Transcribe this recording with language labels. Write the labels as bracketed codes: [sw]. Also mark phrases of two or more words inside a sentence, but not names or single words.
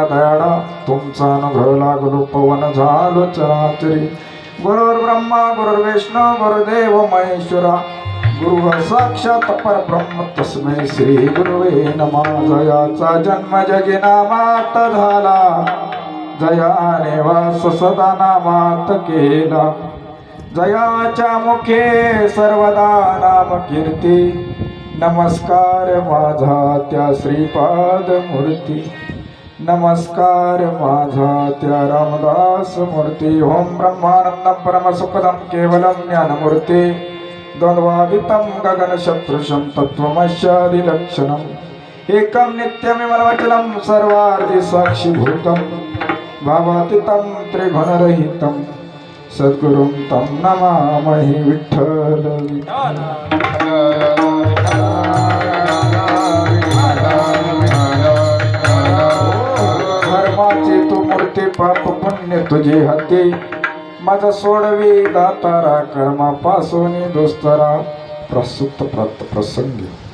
[mr] दयाळा तुमचा अनुग्रह लागलो पवन झालो चराचरी [sa] गुरुर् ब्रह्मा गुरुर्विष्णू गुरुदेव महेश्वरा गुरु साक्षात परब्रह्म तस्मै श्री गुरुवे नमः [mr] जयाचा जन्म जगी नामात झाला जयाने वास सदा नामात केला जयाच्या मुखे सर्वदा नाम कीर्ती नमस्कार माझा त्या श्रीपाद मूर्ती नमस्कार माझा त्या रामदास मूर्ती [sa] ओम ब्रह्मानंदं परमसुखदं केवलं ज्ञानमूर्ती द्वंद्वादितं गगनशत्रुषं तत्त्वमस्यादिलक्षणम् एकं नित्यमिमलवचनं सर्वार्धि साक्षिभूतं भावातीतं त्रिगुणरहितं सद्गुरुं तं नमामि विठ्ठल [mr] धर्माची तू मूर्ती पाप पुण्य तुझे हाती मज सोडवी दातारा कर्मापासून दुस्तरा प्रसूत प्रसंगी